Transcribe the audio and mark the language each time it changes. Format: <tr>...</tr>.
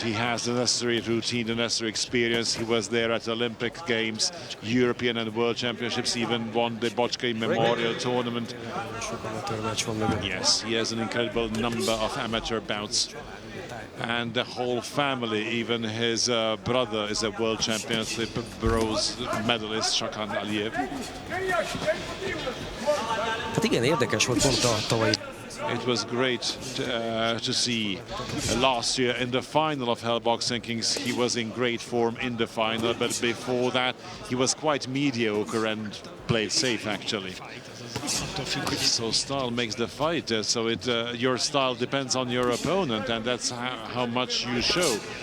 <en>He has the necessary routine, the necessary experience. He was there at Olympic Games, European and World Championships, even won the Bochkai Memorial Tournament. Yes, he has an incredible number of amateur bouts. And the whole family, even his brother is a world championship bronze medalist, Tayfur Aliyev.</en> <hu>Hát igen, érdekes volt pont a tavalyi.</hu> <en>It was great to see. Last year in the final of Hell Boxing Kings, he was in great form in the final, but before that he was quite mediocre and played safe actually. So style makes the fight. Your style depends on your opponent, and that's how much you show.</en>